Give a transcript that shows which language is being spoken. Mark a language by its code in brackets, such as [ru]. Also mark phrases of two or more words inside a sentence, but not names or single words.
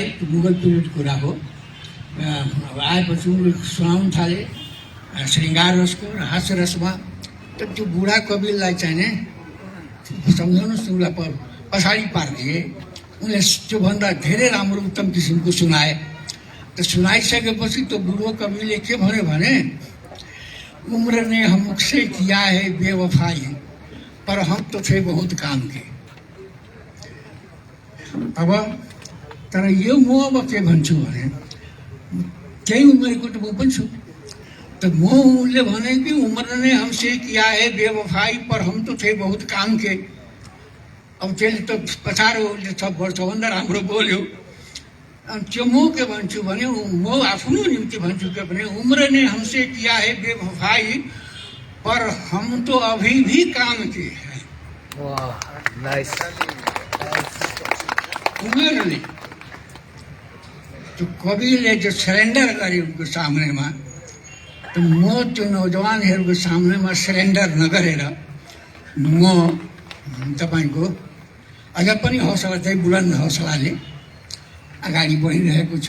[ne] त्यो मुगल पिरियड कुरा हो। आएपछि उनले सुनाउनु थाले श्रृङ्गार रसको र हास्य रसमा। त त्यो बुढा कविलाई चाहिँ नि सम्झाउनुहोस्, उसलाई पछाडि पारिदिए। उनले त्योभन्दा धेरै राम्रो उत्तम किसिमको सुनाए। त सुनाइसकेपछि त्यो बुढो कविले के भन्यो भने [hi] उम्र ने हमसे किया है बेवफाई पर हम तो थे बहुत काम के। [ne] अब तर यो म अब के भन्छु भने त्यही उमेरको त म पनि छु। त उसले भने कि [hi] उम्र ने हमसे किया है बेवफाई पर हम तो थे बहुत काम के। [ne] अब त्यसले त पछाडि उसले सबभन्दा राम्रो बोल्यो। त्यो म के भन्छु भने म आफ्नो निम्ति भन्छु के भने [hi] उम्र ने हमसे किया है बेवफाई पर हम तो अभी भी काम के हैं। [ne] वाह नाइस। उमेरले त्यो कविले जो सरेन्डर गरे उनको सामनेमा, त म त्यो नौजवानहरूको सामनेमा सरेन्डर नगरेर म तपाईँको अझ पनि हौसला चाहिँ बुलन्द हौसलाले अगाडि बढिरहेको छु।